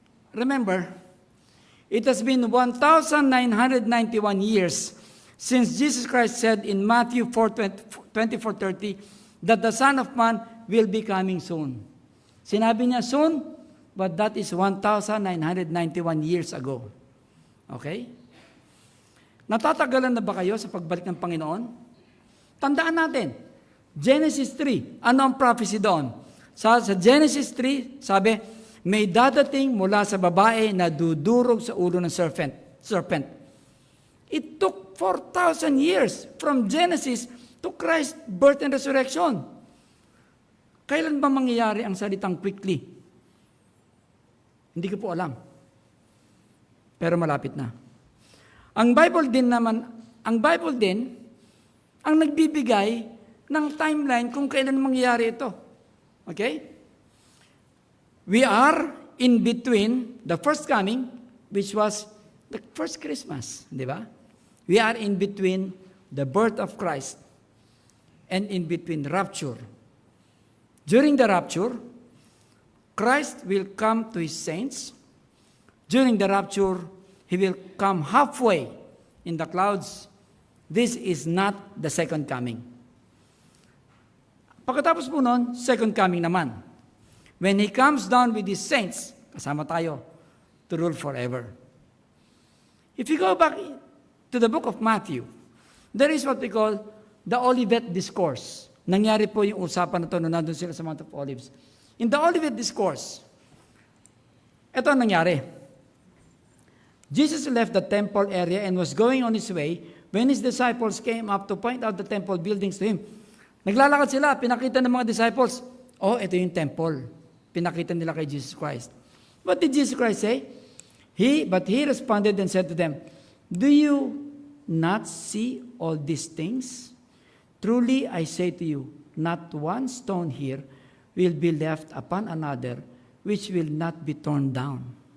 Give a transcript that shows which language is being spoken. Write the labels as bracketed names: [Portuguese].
[English] Remember, it has been 1,991 years since Jesus Christ said in Matthew 24:30 that the Son of Man will be coming soon. [Filipino] Sinabi niya [English] soon, but that is 1,991 years ago. Okay? [Filipino] Natatagalan na ba kayo sa pagbalik ng Panginoon? Tandaan natin, Genesis 3, ano ang prophecy doon? Sa Genesis 3, sabi, may dadating mula sa babae na dudurog sa ulo ng serpent. [English] It took 4,000 years from Genesis to Christ's birth and resurrection. [Filipino] Kailan ba mangyayari ang salitang quickly? Hindi ko po alam. Pero malapit na. Ang Bible din ang nagbibigay ng timeline kung kailan mangyayari ito. [English] Okay? We are in between the first coming, which was the first Christmas, di ba? We are in between the birth of Christ and in between rapture. During the rapture, Christ will come to his saints. During the rapture, he will come halfway in the clouds. This is not the second coming. [Filipino] Pagkatapos po nun, [English] second coming naman. When he comes down with his saints, [Filipino] kasama tayo, [English] to rule forever. If you go back to the book of Matthew, there is what we call the Olivet Discourse. [Filipino] Nangyari po yung usapan na ito nung nandun sila sa Mount of Olives. [English] In the Olivet Discourse, [Filipino] ito ang nangyari. [English] Jesus left the temple area and was going on his way when his disciples came up to point out the temple buildings to him. [Filipino] Naglalakad sila, pinakita ng mga disciples, ito yung temple. Pinakita nila kay Jesus Christ. [English] What did Jesus Christ say? But he responded and said to them, "Do you not see all these things? Truly I say to you, not one stone here will be left upon another which will not be torn down."